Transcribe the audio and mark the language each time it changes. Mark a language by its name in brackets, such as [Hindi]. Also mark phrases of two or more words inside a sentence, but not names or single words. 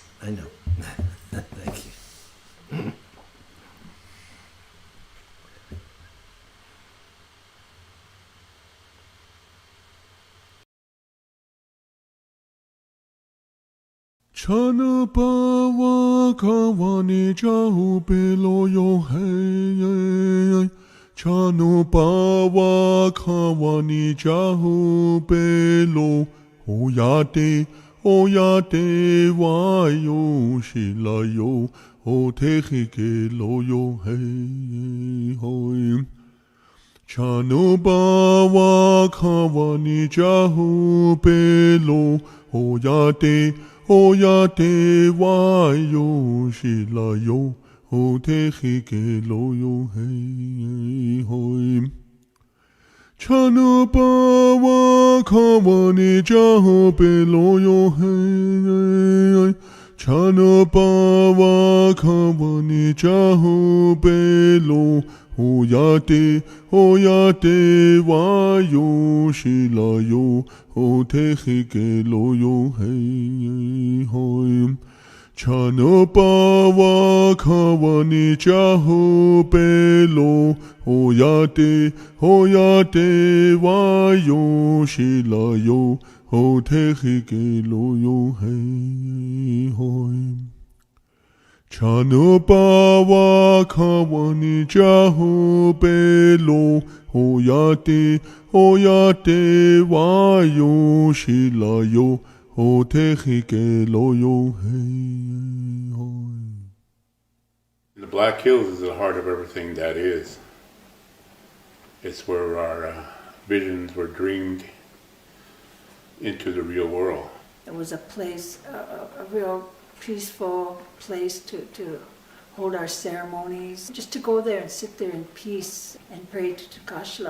[English] I know. Thank you. [Lakota] Chana bawa kawani jahu belo yo hey. Chano bawa kawani jahu belo oyate wayo shilayo o tehike lo yo hey hoy. Chano bawa kawani jahu belo oyate wayo shilayo o tehike lo yo hey hoy. Chana bawa kawani jaho belo yo hey. Chana bawa kawani jaho belo oyate wayo shilayo o tehike lo yo hey hoy. Chana bawa kawani jaho belo oyate wayo shilayo o tehike lo yo hey hoy. Chana bawa kawani jaho belo oyate wayo shilayo o tehike lo yo hey hoy. [English] The Black Hills is the heart of everything that is. It's where our visions were dreamed into the real world. It was a place, a real peaceful place to hold our ceremonies, just to go there and sit there in peace and pray to Kashla.